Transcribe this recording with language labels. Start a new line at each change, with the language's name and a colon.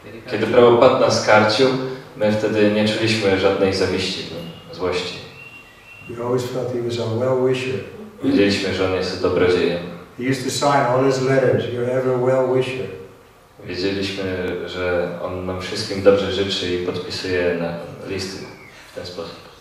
Polish: kiedy Prabhupada nas karcił, my wtedy nie czuliśmy żadnej zawiści, złości.
English: We always felt he was a well-wisher.
Polish: Wiedzieliśmy, że on jest dobrodziejem.
English: He used to sign all his letters, "You're ever well-wisher."
Polish: Wiedzieliśmy, że on nam wszystkim dobrze życzy i podpisuje na listy w ten sposób.